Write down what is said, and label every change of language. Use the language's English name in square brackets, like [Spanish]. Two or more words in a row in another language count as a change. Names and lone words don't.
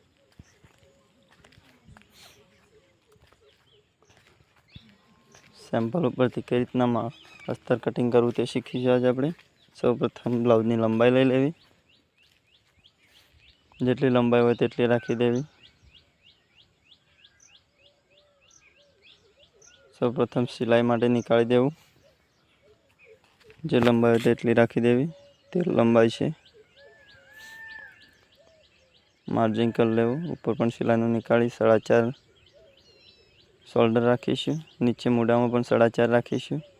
[Gujarati] સેમ્પલ ઉપરથી કઈ રીતના અસ્તર કટિંગ કરવું તે શીખીશું। આજ આપણે સૌ પ્રથમ બ્લાઉઝની લંબાઈ લઈ લેવી, જેટલી લંબાઈ હોય તેટલી રાખી દેવી। સૌ પ્રથમ સિલાઈ માટે નિકાળી દેવું, જે લંબાઈ હોય તેટલી રાખી દેવી। તે લંબાઈ છે। માર્જિન કર લેવું, ઉપર પણ સિલાઈનું નિકાળી 4.5 શોલ્ડર રાખીશું। નીચે મૂડામાં પણ 4.5 રાખીશું।